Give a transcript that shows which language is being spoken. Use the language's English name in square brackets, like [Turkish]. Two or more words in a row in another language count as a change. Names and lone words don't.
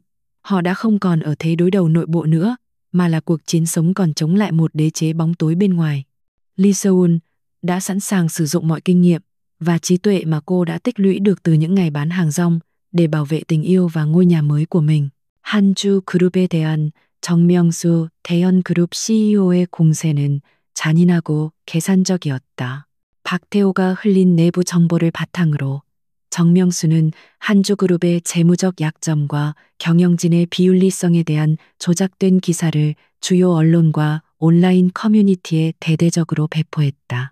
[Vietnamese] Họ đã không còn ở thế đối đầu nội bộ nữa, mà là cuộc chiến sống còn chống lại một đế chế bóng tối bên ngoài. Lee Seul đã sẵn sàng sử dụng mọi kinh nghiệm và trí tuệ mà cô đã tích lũy được từ những ngày bán hàng rong để bảo vệ tình yêu và ngôi nhà mới của mình. [Korean] 한주 그룹에 대한 정명수 대현그룹 CEO의 공세는 잔인하고 계산적이었다. 박태호가 흘린 내부 정보를 바탕으로 정명수는 한주그룹의 재무적 약점과 경영진의 비윤리성에 대한 조작된 기사를 주요 언론과 온라인 커뮤니티에 대대적으로 배포했다.